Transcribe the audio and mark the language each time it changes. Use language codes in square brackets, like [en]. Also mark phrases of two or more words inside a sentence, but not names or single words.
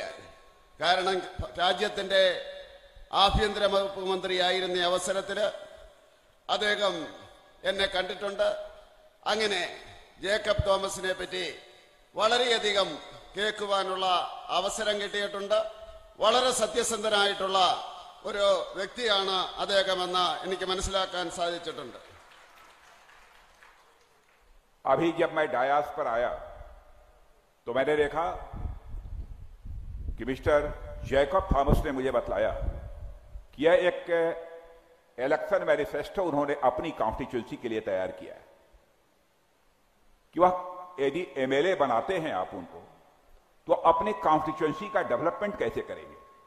[ml] കാരണം രാജ്യത്തിന്റെ ആഭ്യന്തര വകുപ്പ് മന്ത്രിയായിരുന്ന അവസരത്തിൽ അദ്ദേഹം എന്നെ കണ്ടിട്ടുണ്ട്. അങ്ങനെ ജേക്കബ് തോമസിനെ പറ്റി വളരെയധികം കേൾക്കുവാനുള്ള അവസരം കിട്ടിയിട്ടുണ്ട്. വളരെ സത്യസന്ധനായിട്ടുള്ള ഒരു വ്യക്തിയാണ് അദ്ദേഹമെന്ന് എനിക്ക് മനസ്സിലാക്കാൻ സാധിച്ചിട്ടുണ്ട്. [hi] अभी जब मैं डायास पर आया तो मैंने देखा कि मिस्टर जैकब थॉमस ने मुझे बतलाया कि यह एक [en] election manifesto [hi] उन्होंने अपनी कॉन्स्टिट्यूंसी के लिए तैयार किया है कि वह यदि एमएलए बनाते हैं आप उनको तो अपनी कॉन्स्टिट्यूंसी का डेवलपमेंट कैसे करेंगे।